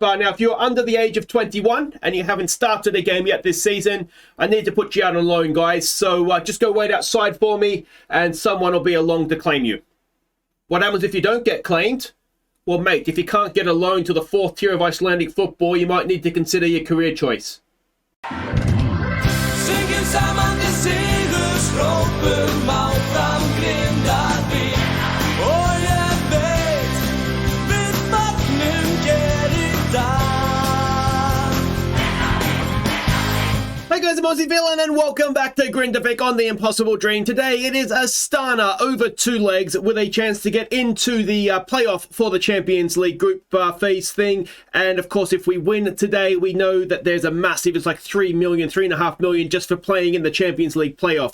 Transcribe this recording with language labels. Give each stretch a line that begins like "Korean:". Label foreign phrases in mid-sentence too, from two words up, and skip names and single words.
English: Now, if you're under the age of 21 and you haven't started a game yet this season, I need to put you out on loan, guys. So just go wait outside for me and someone will be along to claim you. What happens if you don't get claimed? Well, mate, if you can't get a loan to the 4th tier of Icelandic football, you might need to consider your career choice.
Icelandic: Syngjum saman til sigurs, hrópum áfram Grindavik. Og ég veit, við fagnum gerir dag.
English: Hey guys, I'm Aussie Villain and welcome back to Grindavik on The Impossible Dream. Today it is Astana over 2 legs with a chance to get into the playoff for the Champions League group phase thing. And of course, if we win today, we know that there's a massive, it's like 3 million, 3.5 million just for playing in the Champions League playoffs.